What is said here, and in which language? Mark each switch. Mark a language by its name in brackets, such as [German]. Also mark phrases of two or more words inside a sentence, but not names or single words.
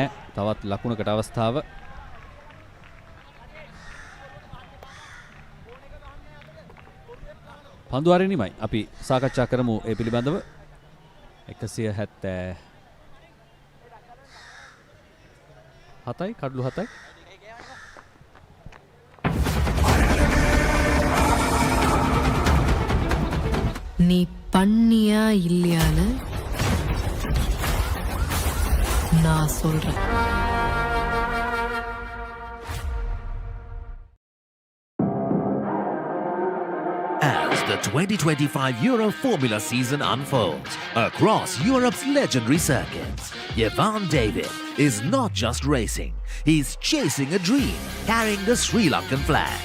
[Sinhala] තවත් ලකුණකට අවස්ථාව. පන්දු අරිනිමයි. අපි සාකච්ඡා කරමු ඒ පිළිබඳව. 177යි කඩලු 7යි. [Tamil] நீ பண்ணியா இல்லையான்னு நான் சொல்றேன். [English] As the 2025 Euro Formula season unfolds across Europe's legendary circuits, Jevan David is not just racing, he's chasing a dream, carrying the Sri Lankan flag.